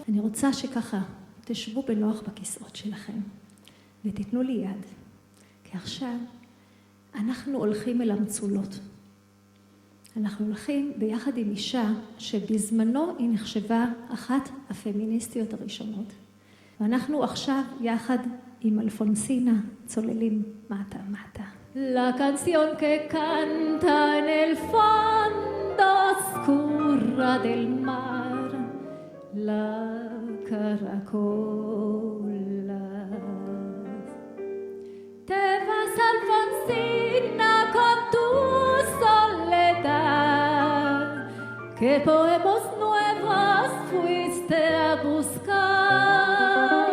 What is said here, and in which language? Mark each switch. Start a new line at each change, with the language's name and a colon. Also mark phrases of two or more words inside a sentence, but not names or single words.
Hebrew: אני רוצה שככה תשבו בנוח בכיסאות שלכם, ותיתנו לי יד, כי עכשיו אנחנו הולכים אל המצולות. אנחנו הולכים ביחד עם אישה שבזמנו היא נחשבה אחת הפמיניסטיות הראשונות. ואנחנו עכשיו יחד עם אלפונסינה צוללים מטה מטה.
Spanish: La canción que canta en el fondo oscuro del mar, la caracolas. Te vas, Alfonsina, con tu soledad, ¿qué poemas nuevos fuiste a buscar?